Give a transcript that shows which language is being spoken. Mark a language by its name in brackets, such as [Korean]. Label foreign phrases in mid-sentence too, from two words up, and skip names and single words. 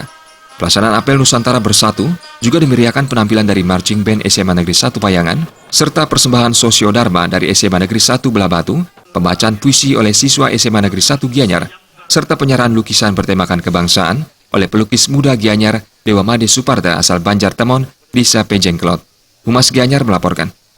[Indonesian] Pelaksanaan apel Nusantara Bersatu juga dimeriahkan penampilan dari Marching Band SMA Negeri 1 Payangan, serta persembahan Sosiodharma dari SMA Negeri 1 Belah Batu, pembacaan puisi oleh siswa SMA Negeri 1 Gianyar, serta penyerahan lukisan bertemakan kebangsaan oleh pelukis muda Gianyar Dewa Made Suparda asal Banjar Temon, Desa Pejengklot. Humas Gianyar melaporkan.